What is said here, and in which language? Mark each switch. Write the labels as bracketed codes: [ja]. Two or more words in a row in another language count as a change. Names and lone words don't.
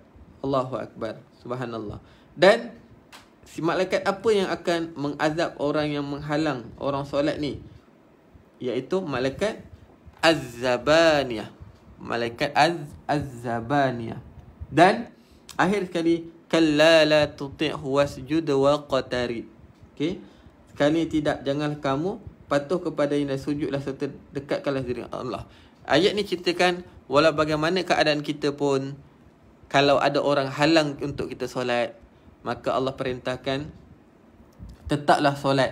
[ar] الله أكبر. سبحان الله. [ms] Dan si malaikat apa yang akan mengazab orang yang menghalang orang solat ni? Iaitu malaikat Az-Zabaniyah. Malaikat Az-Zabaniyah. Dan akhir sekali, [ar] كلا لا تطعه واسجد واقترب. [ms] Okey. Sekali tidak, jangan kamu patuh kepadanya dan sujudlah serta dekatkanlah diri Allah. Ayat ni ceritakan walau bagaimana keadaan kita pun, kalau ada orang halang untuk kita solat, maka Allah perintahkan tetaplah solat.